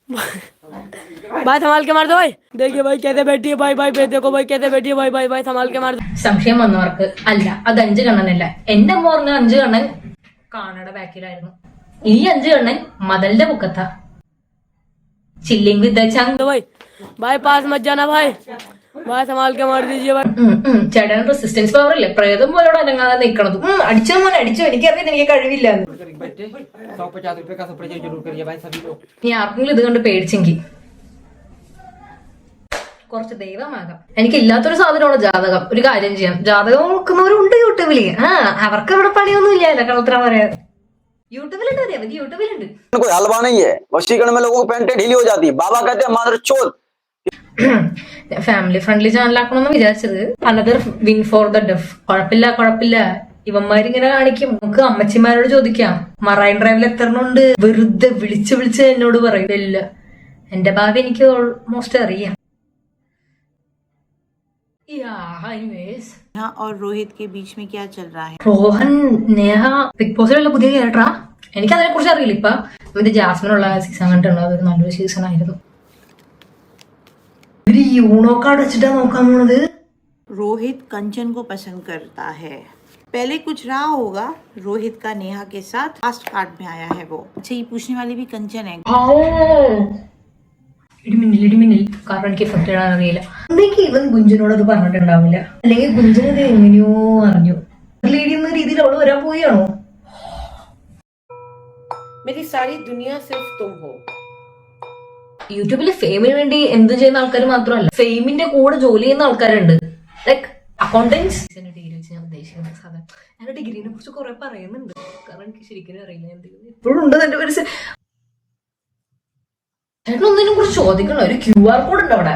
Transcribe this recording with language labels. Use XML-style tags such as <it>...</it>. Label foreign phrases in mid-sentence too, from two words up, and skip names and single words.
<ml>സംശയം വന്നവർക്ക് അല്ല, അത് 5 കണ്ണനല്ല. എന്റെ അമ്മ പറഞ്ഞ 5 കണ്ണൻ കാണയുടെ ബാക്കിലായിരുന്നു. ഈ 5 കണ്ണൻ മതലിന്റെ മുക്കത്താ.</ml> <en>chilling with</en> <ml>ചങ്ക്</ml> <hi>पास मत जाना भाई संभाल के मार दीजिए</hi> <ml>ചേട്ടൻ റെസിസ്റ്റൻസ് പവർ അല്ലേ, പ്രേതം പോലോട് അനങ്ങാതെ നിൽക്കണത്. അടിച്ചോ മോനെ അടിച്ചോ, എനിക്കറിയാം എനിക്ക് കഴിവില്ല. നീ ആർക്കെങ്കിലും ഇത് കണ്ട് പേടിച്ചെങ്കിൽ കുറച്ച് ദൈവമാകാം. എനിക്ക് ഇല്ലാത്തൊരു സാധനമാണ് ജാതകം. ഒരു കാര്യം ചെയ്യാം, ജാതകം നോക്കുന്നവരുണ്ട് യൂട്യൂബില്. അവർക്ക് ഇവിടെ പണിയൊന്നും ഇല്ലല്ലോ കളത്ര പറയാതെ. യൂട്യൂബിലുണ്ട്, അറിയാം, യൂട്യൂബിലുണ്ട്.</ml> <hi>हलवा नहीं है, वशीकरण में लोगों को पैंटें ढीली हो जाती है. बाबा कहते हैं मादर चोद.</hi> <en>family friendly</en> <ml>ചാനലാക്കണമെന്ന് വിചാരിച്ചത്.</ml> <en>another win for the deaf.</en> <ml>കുഴപ്പമില്ല, ഇവന്മാരിങ്ങനെ കാണിക്കും. നമുക്ക് അമ്മച്ചിമാരോട് ചോദിക്കാം, മറൈൻ ഡ്രൈവിൽ എത്തണുണ്ട്. വെറുതെ വിളിച്ച് എന്നോട് പറയില്ല. എന്റെ ഭാവി എനിക്ക് ഓൾമോസ്റ്റ് അറിയാം.</ml> <hi>और रोहित के बीच में क्या चल रहा है?</hi> <ml>रोहन നേഹ ബിഗ് ബോസിലുള്ള പുതിയ ക്യാരക്ടറാ. എനിക്ക് അതിനെ കുറിച്ച് അറിയില്ല. ഇപ്പൊ ഇത് ജാസ്മിനുള്ള സീസൺ കണ്ടിട്ടുണ്ടോ? അതൊരു നല്ലൊരു സീസൺ ആയിരുന്നു. ഒരു യൂണോ കാർഡ് വെച്ചിട്ടാ നോക്കാൻ പോണത്.</ml> <hi>रोहित कंचन को पसंद करता है. पहले कुछ रहा होगा रोहित का नेहा के साथ.</hi> <en>last card</en> <hi>में आया है वो. अच्छा, ये पूछने वाली भी कंचन है.</hi> <ml>ഇടിമിന്നൽ കാരണം എനിക്ക് എഫക്ട് ഇടാൻ അറിയില്ല. എന്തെങ്കിൽ ഇവൻ ഗുഞ്ചനോട് അത് പറഞ്ഞിട്ടുണ്ടാവില്ല, അല്ലെങ്കിൽ ഗുഞ്ചൻ ഇത് എങ്ങനെയോ അറിഞ്ഞു. ലേഡി എന്ന രീതിയിൽ അവള് വരാൻ പോയാണോ?</ml> <hi>मेरी सारी दुनिया सिर्फ तुम हो.</hi> <ml>യൂട്യൂബില് ഫെയിമിന് വേണ്ടി എന്തും ചെയ്യുന്ന ആൾക്കാർ മാത്രമല്ല, ഫെയിമിന്റെ കൂടെ ജോലി ചെയ്യുന്ന ആൾക്കാരുണ്ട്.</ml> <en>like accountants.</en> <ml>ഡിഗ്രി വെച്ച് ഞാൻ ഉദ്ദേശിക്കുന്നത് സാധാരണ ഞാൻ ഡിഗ്രീനെ കുറിച്ച് കുറെ പറയുന്നുണ്ട്, കാരണം എനിക്ക് ശരിക്കും അറിയില്ല. എന്തെങ്കിലും എപ്പോഴും ഉണ്ട് എന്റെ മനസ്സിൽ. ചേട്ടൻ ഒന്നിനെ കുറിച്ച് ചോദിക്കണം. ഒരു QR കോഡ് ഉണ്ട് അവിടെ.</ml>